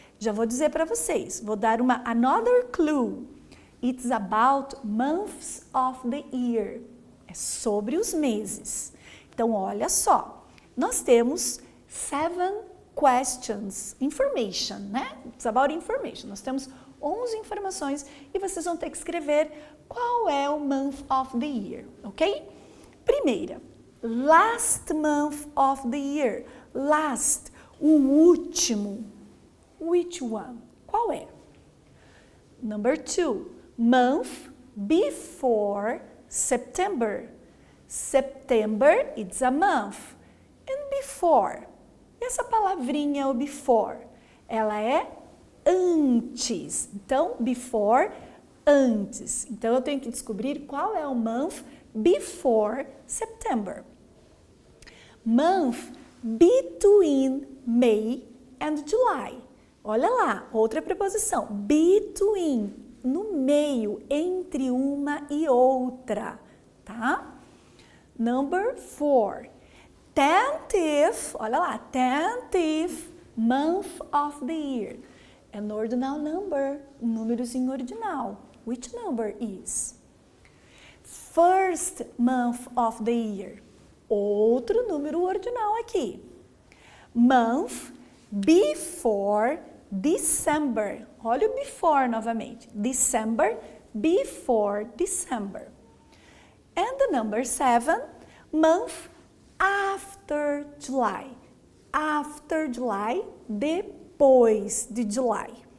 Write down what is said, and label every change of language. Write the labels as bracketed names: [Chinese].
[Portuguese] Já vou dizer para vocês, vou dar [English] another clue. It's about months of the year. [Portuguese] É sobre os meses. Então, olha só. Nós temos 7 questions. [English] Information, né? It's about information. [Portuguese] Nós temos 11 informações e vocês vão ter que escrever qual é o [English] month of the year, [Portuguese] ok? Primeira, [English] last month of the year. [Portuguese] Last, o último. [English] Which one? [Portuguese] Qual é? [English] Number 2, month before September. September, it's a month. And before? [Portuguese] Essa palavrinha, o before, ela é antes. Então, before, antes. Então, eu tenho que descobrir qual é o [English] month before September. Month between May and July. [Portuguese] Olha lá, outra preposição. Between, no meio, entre uma e outra, tá? [English] Number 4. 10th, [Portuguese] olha lá, [English] 10th month of the year. An ordinal number, [Portuguese] um númerozinho ordinal. [English] Which number is? First month of the year. [Portuguese] Outro número ordinal aqui. [English] Month before December. [Portuguese] Olha o before novamente. [English] December, before December. And the number 7, month after July. After July, [Portuguese] depois de July.